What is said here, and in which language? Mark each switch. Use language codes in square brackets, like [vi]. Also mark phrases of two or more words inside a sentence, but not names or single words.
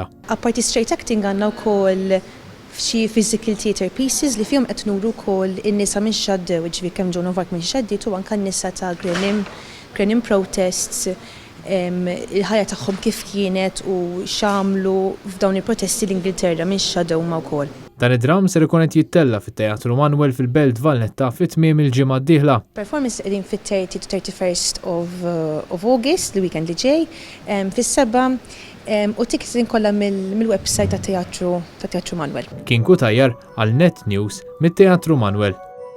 [mt] Apparti [en] straight acting [mt] għandna wkoll f'xi [en] physical theatre pieces [mt] li fihom qed nuru wkoll in-nisa minn xaddew, ġifieri kemm Joan of Arc minn xaddiet u anke n-nisa ta' Grenham protests, il-ħajja tagħhom kif kienet u x'għamlu f'dawn il-protesti l-Ingilterra minn xadew ma wkoll. Dan id-dram ser ikun qed jittella fit-Teatru Manuel fil-Belt Valletta fit-tmiem il-ġimgħa d-dieħla. Performance qegħdin fit-30 [en] to 31st of August, [mt] l-weekend li ġej, fis-7 u tickets kollha mill-website ta' Teatru Manuel. Kien Kutajjar għal Net News mit-Teatru Manuel.